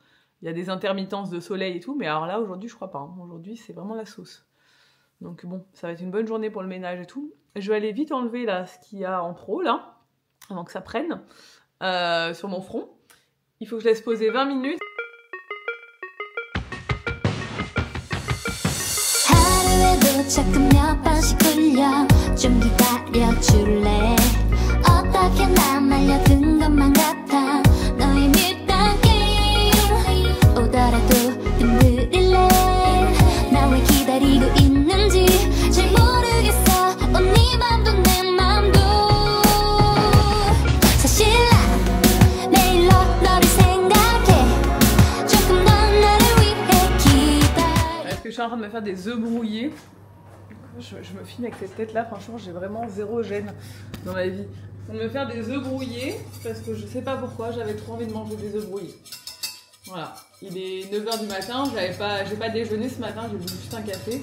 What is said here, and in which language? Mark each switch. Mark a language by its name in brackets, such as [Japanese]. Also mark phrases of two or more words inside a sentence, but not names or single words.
[French] Il y a des intermittences de soleil et tout, mais alors là, aujourd'hui, je crois pas. Hein. Aujourd'hui, c'est vraiment la sauce. Donc bon, ça va être une bonne journée pour le ménage et tout. Je vais aller vite enlever là ce qu'il y a en trop, là, avant que ça prenne, sur mon front. Il faut que je laisse poser 20 minutes. [Korean] 어떻게 난 말려든 것만 같아 너의 밀당 게임 오더라도 흔들릴래 나 왜 기다리고 있는지 잘 모르겠어 네 맘도 내 맘도 사실 난 매일 너를 생각해 조금 넌 나를 위해 기다려. [French] Est-ce que je suis en train de me faire des œufs brouillés? Je me filme avec cette tête là, franchement j'ai vraiment zéro gêne dans ma vie. Je vais me faire des œufs brouillés parce que je sais pas pourquoi j'avais trop envie de manger des œufs brouillés. Voilà, il est 9h du matin, j'ai pas déjeuné ce matin, j'ai bu juste un café.